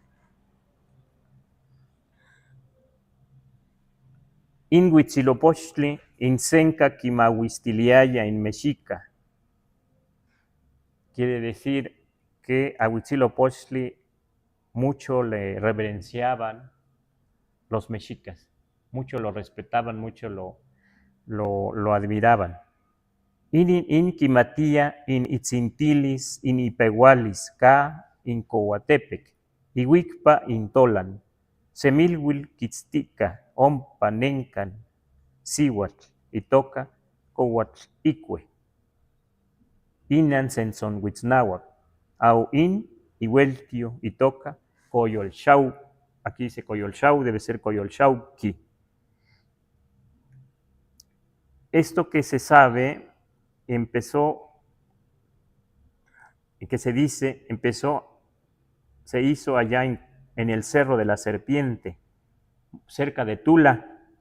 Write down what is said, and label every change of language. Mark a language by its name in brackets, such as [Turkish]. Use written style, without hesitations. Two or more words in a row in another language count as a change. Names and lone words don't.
[Classical Nahuatl] In Huitzilopochtli, in Senca Quimahuistiliaya, in Mexica. [Spanish] Quiere decir que a Huitzilopochtli mucho le reverenciaban los mexicas, mucho lo respetaban, mucho lo admiraban. [Classical Nahuatl] In Quimatía, in Itzintilis, in Ipehualis, Ca, in Coatepec, Ihuicpa, in Tolan, Semilhuil, Quitztica, Ompa, Nencan, Sihuatl, Itoca, Cohuatl, Icue, Inan Sensonhuitznahuac, Au in, Ihueltio, Itoca, Coyolxau, [Spanish] aquí dice Coyolxau, debe ser Coyolxauqui. Esto que se sabe empezó, que se dice, se hizo allá en el Cerro de la Serpiente, cerca de Tula.